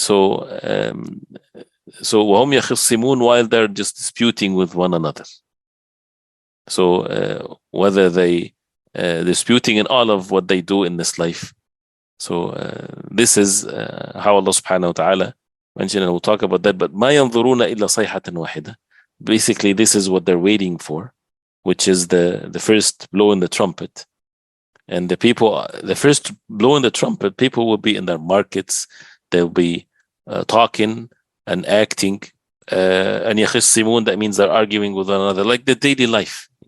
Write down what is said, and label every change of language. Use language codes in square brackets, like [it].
[en] So [ar] وهم يخصمون, [en] while they're just disputing with one another. So whether they disputing in all of what they do in this life. So this is how Allah subhanahu wa ta'ala mentioned, and we'll talk about that. But [ar] ما ينظرون إلا صيحة واحدة. [en] Basically, this is what they're waiting for, which is the first blow in the trumpet. And the first blow in the trumpet, people will be in their markets. They'll be talking and acting. And يخصمون, that means they're arguing with one another, like the daily life.